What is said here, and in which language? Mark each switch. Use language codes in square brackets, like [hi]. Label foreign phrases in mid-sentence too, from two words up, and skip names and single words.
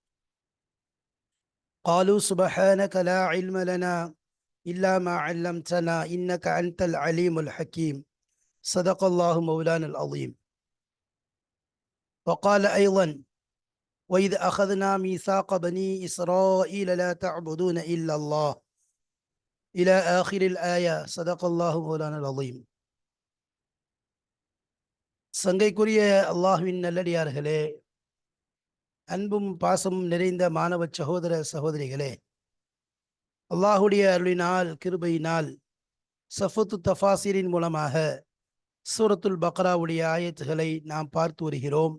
[ar] قالوا سبحانك لا علم لنا إلا ما علمتنا إنك أنت العليم الحكيم. صدق الله مولانا العظيم. وقال أيضا: وإذ أخذنا ميثاق بني إسرائيل لا تعبدون إلا الله إلى آخر الآية. صدق الله مولانا العظيم. [ta] சங்கைக்குரிய அல்லாஹ்வின் நல்லடியார்களே, அன்பும் பாசமும் நிறைந்த மாணவ சகோதர சகோதரிகளே, அல்லாஹுடைய அருளினால் கிருபையினால் சஃபத்து தஃபாசிரின் மூலமாக [ar] سورة البقرة [ta] ஆயத்துகளை நாம் பார்த்து வருகிறோம்.